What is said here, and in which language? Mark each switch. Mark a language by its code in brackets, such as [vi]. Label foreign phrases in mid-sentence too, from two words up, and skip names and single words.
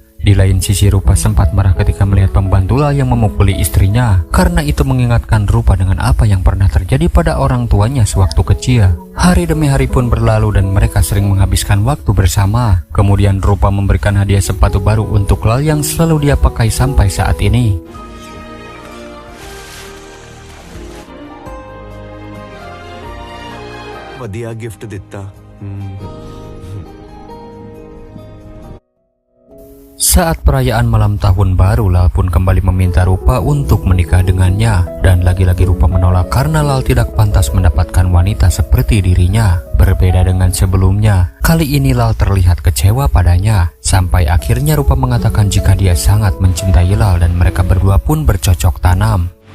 [id] Di lain sisi, Rupa sempat marah ketika melihat pembantu Lal yang memukuli istrinya, karena itu mengingatkan Rupa dengan apa yang pernah terjadi pada orang tuanya sewaktu kecil. Hari demi hari pun berlalu dan mereka sering menghabiskan waktu bersama. Kemudian Rupa memberikan hadiah sepatu baru untuk Lal yang selalu dia pakai sampai saat ini. [pa] ਵਧੀਆ ਗਿਫਟ ਦਿੱਤਾ. [id] Saat perayaan malam tahun baru, Lal pun kembali meminta Rupa untuk menikah dengannya. Dan lagi-lagi Rupa menolak karena Lal tidak pantas mendapatkan wanita seperti dirinya. Berbeda dengan sebelumnya, kali ini Lal terlihat kecewa padanya. Sampai akhirnya Rupa mengatakan jika dia sangat mencintai Lal dan mereka berdua pun bercocok tanam.